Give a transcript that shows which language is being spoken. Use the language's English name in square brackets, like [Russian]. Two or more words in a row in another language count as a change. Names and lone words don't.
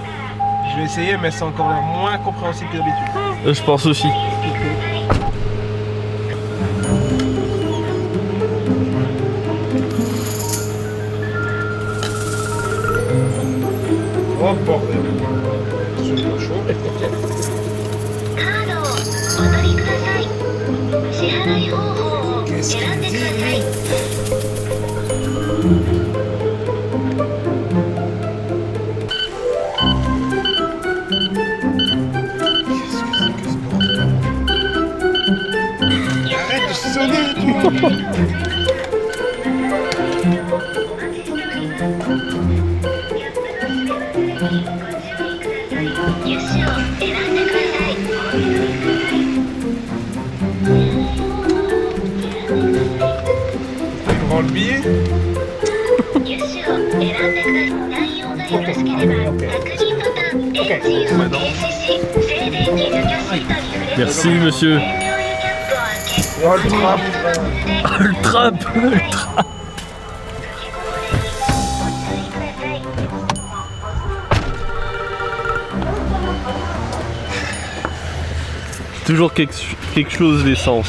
[French] Je vais essayer, mais c'est encore moins compréhensible que d'habitude. Je pense aussi. Oh bordel. C'est pas chaud. [Japanese] カードをお取りください。支払い方法を選んでください。 [French] Arrête de sonner. [Japanese] 油種を選んでください。 [French] Il prend le billet. [Japanese] 油種を選んでください。内容がよろしければ確認ボタン NG を停止し、静電 [French] Merci monsieur. Oh, le trap. Le trap. Toujours quelque chose l'essence.